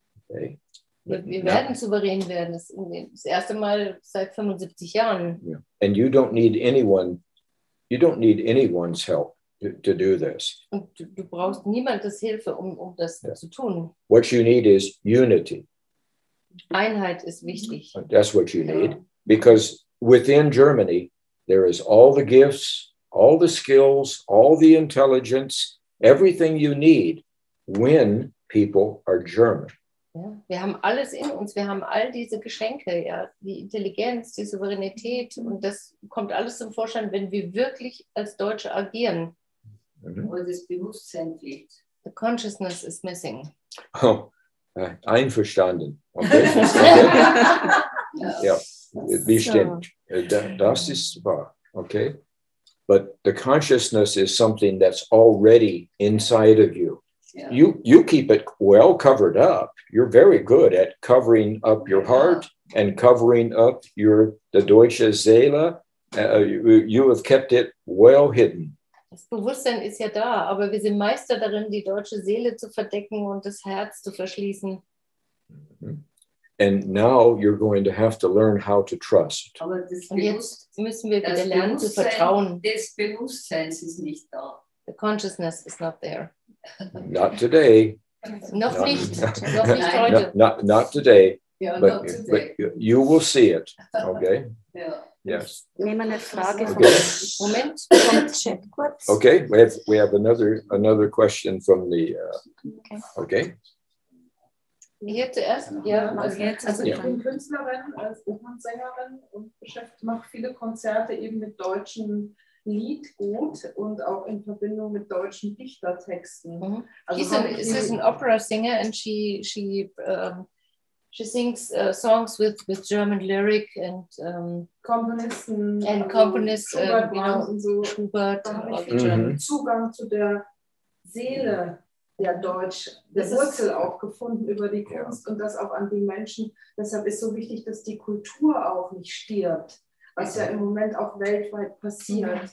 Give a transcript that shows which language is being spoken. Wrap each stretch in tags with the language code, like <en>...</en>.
<en>Okay.</en> <de>Wir werden souverän werden, das erste Mal seit 75 Jahren.</de> <en>Yeah. And you don't need anyone's help to do this.</en> <de>Und du brauchst niemandes Hilfe, um das zu tun.</de> <en>What you need is unity.</en> <de>Einheit ist wichtig.</de> <en>That's what you need, because within Germany, there is all the gifts, all the skills, all the intelligence, everything you need when people are German.</en> <de>Ja, wir haben alles in uns, wir haben all diese Geschenke, ja, die Intelligenz, die Souveränität, und das kommt alles zum Vorschein, wenn wir wirklich als Deutsche agieren. Wo das Bewusstsein fehlt.</de> <en>The consciousness is missing.</en> <de>Oh, einverstanden. Okay. Ja, wie stimmt. Das ist wahr. Okay.</de> <en>But the consciousness is something that's already inside of you. Yeah. You keep it well covered up. You're very good at covering up your heart and covering up the</en> <de>Deutsche Seele.</de> <en>You have kept it well hidden.</en> <de>Das Bewusstsein ist ja da, aber wir sind Meister darin, die deutsche Seele zu verdecken und das Herz zu verschließen.</de> <en>And now you're going to have to learn how to trust.</en> <de>Aber das Und jetzt müssen wir wieder lernen zu vertrauen. Das Bewusstsein ist nicht da.</de> <en>The consciousness is not there. Not today.</en> <de>Noch nicht heute.</de> <en>Not today.</en> <de>Ja,</de> <en>But you will see it. Okay.</en> <de>Ja.</de> <en>Yes.</en> <de>Nehmen eine Frage vom,</de> <en>Okay.</en> <de>Moment, vom Chat kurz.</de> <en>Okay, we have another question from the. Okay.</en> <de>Hier zuerst? Ja, Also ja. ich bin Künstlerin, als Opernsängerin und mache viele Konzerte eben mit deutschen Liedgut und auch in Verbindung mit deutschen Dichtertexten. Mhm. Also</de> <en>She's an opera singer and she sings songs with German lyric and</en> <de>Komponisten,</de> <en>componists,</en> <de>Schubert, und so.</de> <en>Schubert.</en> <de>Da habe ich einen Zugang zu der Seele der Wurzel auch gefunden über die Kunst und das auch an die Menschen. Deshalb ist so wichtig, dass die Kultur auch nicht stirbt, was ja im Moment auch weltweit passiert.</de>